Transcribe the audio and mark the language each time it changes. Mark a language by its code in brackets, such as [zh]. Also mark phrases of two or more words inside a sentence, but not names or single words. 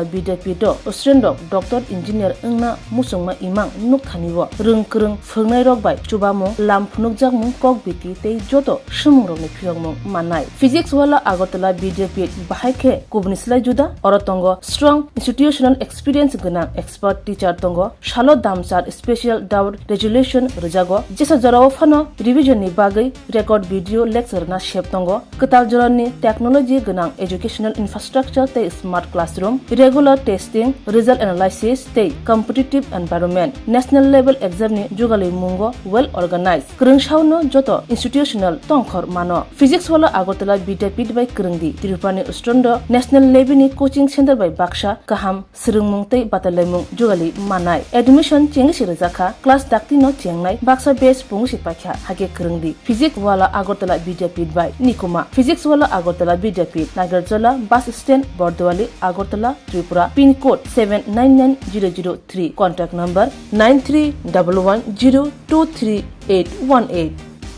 [trp] BJP do [en] Australian doctor engineer [trp] engna musongma imang nukthaniwo rengkreng phungnai rok bai chubamo lam phunukjak mung kok biti te joto sumung rok ni phiyongmung manai physics wala agotala bidyapit bahai kubnislai juda orotongo [en] strong institutional [trp] experience gana [en] expert teacher [trp] tongo shalo damsar [en] special doubt resolution [trp] rejago jesa jarawo phano revision ni bagai [en] record video lecture [trp] na shep tongo katal jorani technology gana [en] educational infrastructure te smart classroom regular testing result analysis te competitive environment national level exam [trp] ni jugali mungo [en] well organized [trp] krungshauno joto institutional tongkhor mano physics wala agotala bidyapit by krungdi tirupani ustrondo [en] national level [trp] ni [en] coaching center [trp] by baksha kaham sirungmung te batalaimung jugali manai admission chengi sirjaka class dakti no chengnai baksa base pungsi pakha hage krungdi physics wala agotala bidyapit by nikuma physics wala agotala bidyapit nagarjala [en] bus stand [trp] bordwali agotala tripura [en] pin code [trp] 799003 [en] contact number [trp] 9311023818